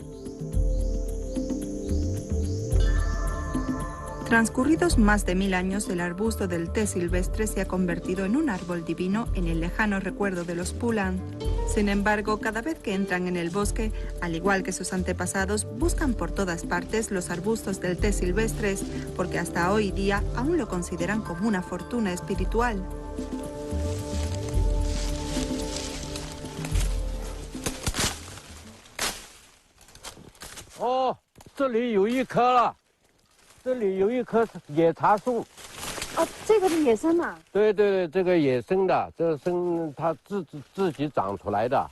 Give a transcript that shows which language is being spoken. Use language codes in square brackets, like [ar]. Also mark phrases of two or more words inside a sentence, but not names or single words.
[es] Transcurridos más de 1000 años, el arbusto del té silvestre se ha convertido en un árbol divino en el lejano recuerdo de los Pulang. Sin embargo, cada vez que entran en el bosque, al igual que sus antepasados, buscan por todas partes los arbustos del té silvestres, porque hasta hoy día aún lo consideran como una fortuna espiritual. [zh] Oh, 这里有一棵了。这里有一棵野茶树。哦，这个是野生的。对对对，这个野生的，这它自己长出来的。